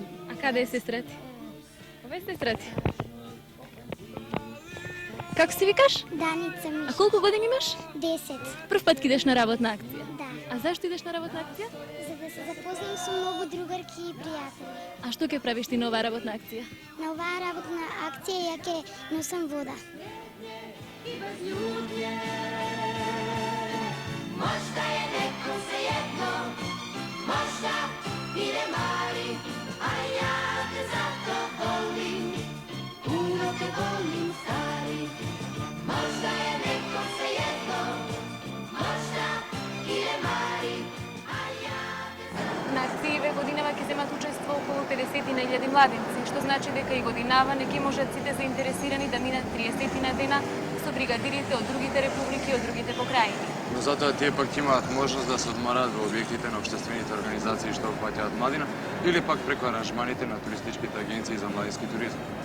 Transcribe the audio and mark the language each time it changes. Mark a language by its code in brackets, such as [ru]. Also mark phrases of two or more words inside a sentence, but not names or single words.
[mk] А каде е сестра ти? Ова е сестра ти. Како се викаш? Даница Миш. А колку години имаш? 10. Прв пат кидеш на работна акција? Да. А зашто идеш на работна акција? За да се запознам со многу другарки и пријатели. А што ќе правиш ти на оваа работна акција? На оваа работна акција ја ќе носам вода. [sr] Možda je nekom svejedno, možda i ne mari, a ja te zato volim, puno te volim stari. Možda je nekom svejedno, možda i ne mari, a ja te zato... [mk] На акцијиве годинава ќе земат учество околу 50.000 младенци, што значи дека и годинава не ќе можат сите заинтересирани да минат 30 дена со бригадирите од другите републики и од другите покрајини. Но затоа тие пак имаат можност да се одмораат во објектите на општествените организации што опфаќаат младина или пак преку аранжманите на туристичките агенции за младински туризам.